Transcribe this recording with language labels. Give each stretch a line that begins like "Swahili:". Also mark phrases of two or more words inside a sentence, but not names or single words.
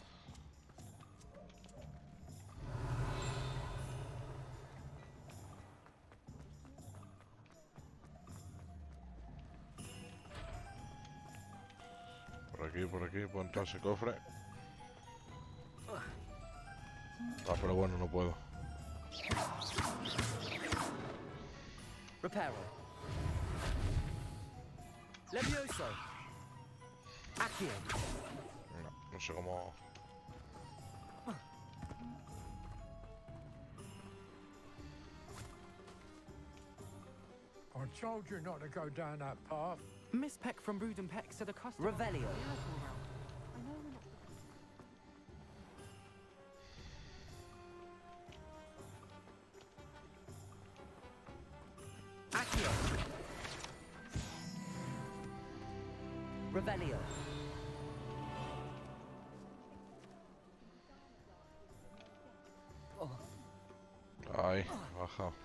Spanish: Por aquí, puedo entrar a ese cofre. Ah, pero bueno, no puedo. Reparo. Levioso. Accio. No sé cómo...
English: I told you not to go down that path. Miss Peck from Brood and Peck said a customer...
Spanish: Revelio. Accio. Revelio. Ahí, baja.